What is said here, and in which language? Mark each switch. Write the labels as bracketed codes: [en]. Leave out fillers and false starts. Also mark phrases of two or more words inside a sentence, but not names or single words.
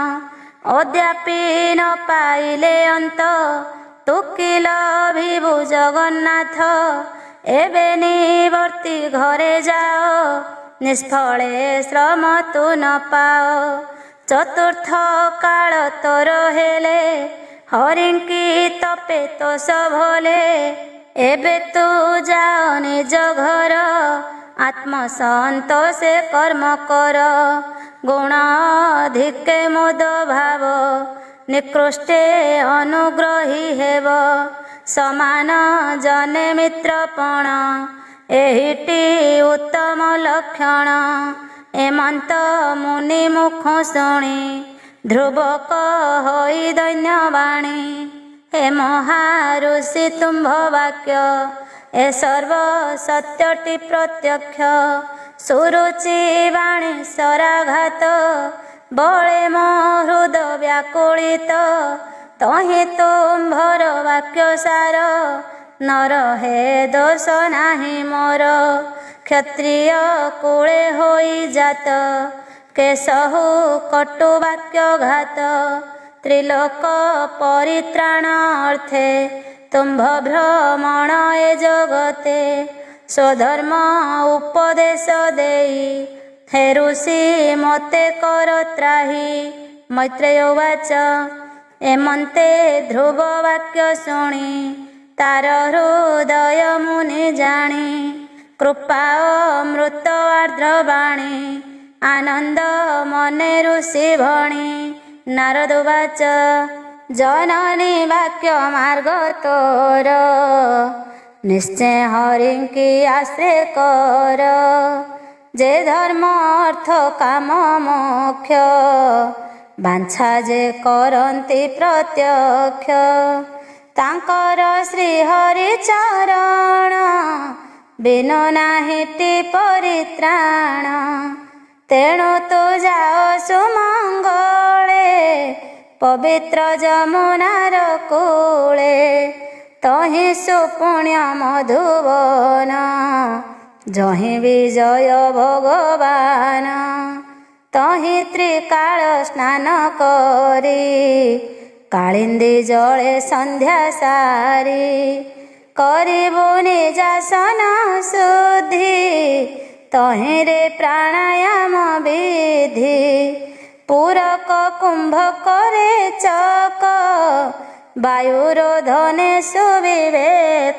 [or] ଅଦ୍ୟାପି ନ ପାଇଲେ ଅଂତ ତୁକିଲ ବିଭୁ ଜଗନ୍ନାଥ ଏବେ ନିବର୍ତୀ ଘରେ ଜାଓ ନିଷ୍ଫଳେ ଶ୍ରମ ତୂ ନ ପାଓ। ଚତୁର୍ଥ କାଳ ତୋର ହେଲେ ହରିଂକୀ ତପେ ତୋ ଭଲେ ଏବେ ତୂ ଜାଓ ନିଜ ଘର ଆତ୍ମ ସଂତୋଷେ କର୍ମ କର। ଗୁଣ ଅଧିକେ ମୋଦ ଭାବ ନିକୃଷ୍ଟେ ଅନୁଗ୍ରହୀ ହେବ ସମାନ ଜନେ ମିତ୍ରପଣ ଏହିଟୀ ଉତ୍ତମ ଲକ୍ଷଣ। ଏମଂତ ମୁନି ମୁଖ ଶୁଣୀ ଧ୍ରୁବକ ହୋଈ ଦୈନ୍ୟବାଣୀ। ହେ ମହାଋଷି ତୁମ୍ଭ ବାକ୍ୟ ଏ ସର୍ବ ସତ୍ୟଟୀ ପ୍ରତ୍ୟକ୍ଷ। ସୁରୁଚି ବାଣୀ ସରାଘାତ ବଳେ ମୋ ହୃଦ ବ୍ୟାକୁଳିତ ତହି ତୁମ୍ଭର ବାକ୍ୟ ସାର ନର ହେ ଦୋଷ ନାହି ମୋର। କ୍ଷତ୍ରିୟ କୁଳେ ହୋଈ ଜାତ କେଶହୁ କଟୁ ବାକ୍ୟ ଘାତ। ତ୍ରିଲୋକ ପରିତ୍ରାଣ ଅର୍ଥେ ତୁମ୍ଭ ଭ୍ରମଣ ଏ ଜଗତେ ସ୍ୱଧର୍ମ ଉପଦେଶ ଦେଈ ହେ ଋଷି ମତେ କର ତ୍ରାହି। ମୈତ୍ରେୟ ଉବାଚ ଏମନ୍ତେ ଧ୍ରୁବ ବାକ୍ୟ ଶୁଣୀ ତାର ହୃଦୟ ମୁନି ଜାଣୀ। କୃପା ଅମୃତ ଆର୍ଦ୍ରବାଣୀ ଆନଂଦ ମନେ ଋଷି ଭଣୀ। ନାରଦ ଉବାଚ ଜନନୀ ବାକ୍ୟ ମାର୍ଗ ତୋର ନିଶ୍ଚୟ ହରିଂକୀ ଆଶ୍ରୟ କର। ଜେ ଧର୍ମ ଅର୍ଥ କାମ ମୋକ୍ଷ ବାଂଛା ଜେ କରନ୍ତି ପ୍ରତ୍ୟକ୍ଷ। ତାଂକର ଶ୍ରୀ ହରି ଚରଣ ବିନୁ ନାହିଟୀ ପରିତ୍ରାଣ। ତେଣୁ ତୂ ଜାଓ ସୁମଂଗଳେ ପବିତ୍ର ଜମୁନାର କୂଳେ ତହି ସୁପୁଣ୍ୟ ମଧୁବନ ଜହି ବିଜୟ ଭଗବାନ। ତହି ତ୍ରିକାଳ ସ୍ନାନ କରୀ କାଳିଂଦୀ ଜଳେ ସଂଧ୍ୟା ସାରୀ। କରିବୁ ନିଜାସନ ଶୁଦ୍ଧି ତହିରେ ପ୍ରାଣାୟାମ ବିଧି। ପୂରକ କୁଂଭ କରେ ଚକ ବାୟୁରୋଧନେ ସୁବିବେକ।